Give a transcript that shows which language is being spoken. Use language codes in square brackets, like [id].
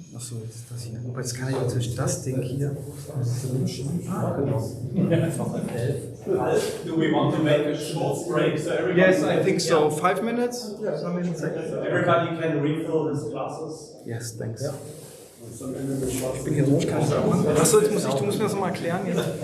[de] Achso, jetzt ist das hier. Aber jetzt kann ich natürlich das Ding hier. Genau. Einfach 11. [en] Ralf, do we want to make a short break so everybody? Yes, I think so. 5 minutes? Yeah, So everybody can refill his glasses. Yes, thanks. Ja. [de] Ich bin hier so, ich kann es auch machen. Achso, du musst mir das nochmal erklären jetzt.